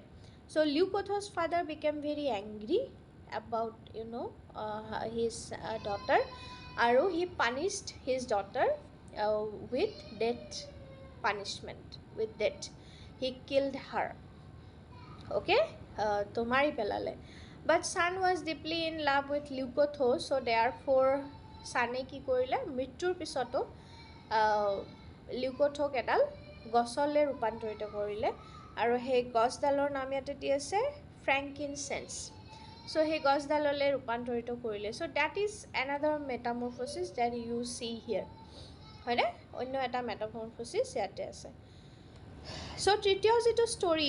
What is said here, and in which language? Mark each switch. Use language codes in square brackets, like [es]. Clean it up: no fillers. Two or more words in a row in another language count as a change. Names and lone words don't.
[en] So Leucotho's father became very angry about his daughter, and he punished his daughter with death punishment, with death. He killed her, okay, [as] তো মাৰি পেলালে. [en] But son was deeply in love with Leucotho, so therefore [as] সেয়ে কি কৰিলে মৃত্যুৰ পিছত লিউকোথক এডাল গছলৈ ৰূপান্তৰিত কৰিলে আৰু সেই গছডালৰ নাম ইয়াতে দি আছে ফ্ৰেংকিনচেন্স চ' সেই গছডাললৈ ৰূপান্তৰিত কৰিলে চ' [en] that is another metamorphosis that you see here [as] হয়নে অন্য এটা মেটামৰফচিছ ইয়াতে আছে চ' তৃতীয় যিটো ষ্টৰী